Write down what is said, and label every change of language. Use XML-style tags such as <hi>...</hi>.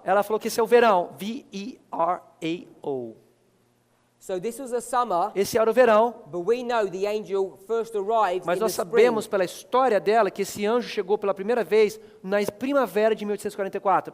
<pt>ela falou que esse é o verão, V-E-R-A-O.</pt> <en>So this was a summer,</en> <pt>Esse era o verão,</pt> <en>but we know the angel first arrived</en> <pt>mas</pt> <en>in the</en> <pt>nós</pt> <en>spring.</en> <pt>sabemos pela história dela que esse anjo chegou pela primeira vez na primavera de 1844.</pt>